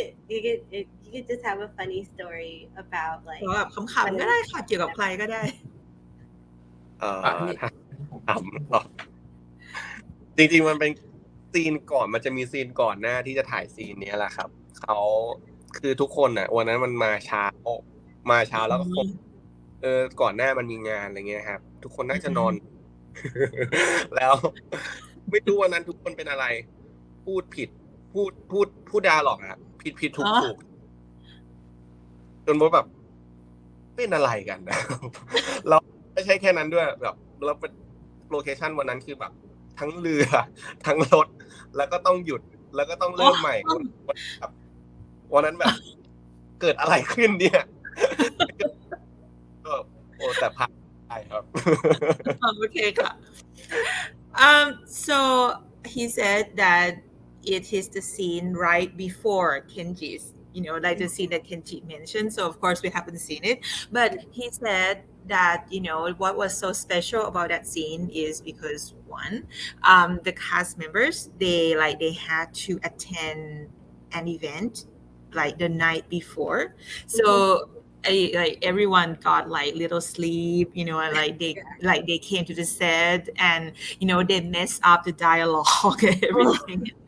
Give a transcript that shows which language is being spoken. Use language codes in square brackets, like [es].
[en] You could just have a funny story about like [th] แบบขำๆก็ได้ค่ะเกี่ยวกับใครก็ได้ ถ้าถามหรอจริงๆมันเป็นซีนก่อนมันจะมีซีนก่อนหน้าที่จะถ่ายซีนนี้แหละครับเขาคือทุกคนอ่ะวันนั้นมันมาเช้าแล้วก็คงก่อนหน้ามันมีงานอะไรเงี้ยครับทุกคนน่าจะนอน แล้ว ไม่รู้วันนั้นทุกคนเป็นอะไร พูดผิดพูดดาหรอกอะผิดถูก จนแบบเป็นอะไรกันนะ เราไม่ใช่แค่นั้นด้วยแบบแล้วเป็นโลเคชั่นวันนั้นคือแบบทั้งเรือทั้งรถแล้วก็ต้องหยุดแล้วก็ต้องเริ่มใหม่วันนั้นแบบเกิดอะไรขึ้นเนี่ยก็แต่ผ่านได้ครับ [en] Okay ค่ะ so he said that it is the scene right before Kenji's like the scene that Kenji mentioned. So of course we haven't seen it, but he said that what was so special about that scene is because one, the cast members they had to attend an event like the night before, so like everyone got like little sleep, and like they came to the set and they messed up the dialogue and everything.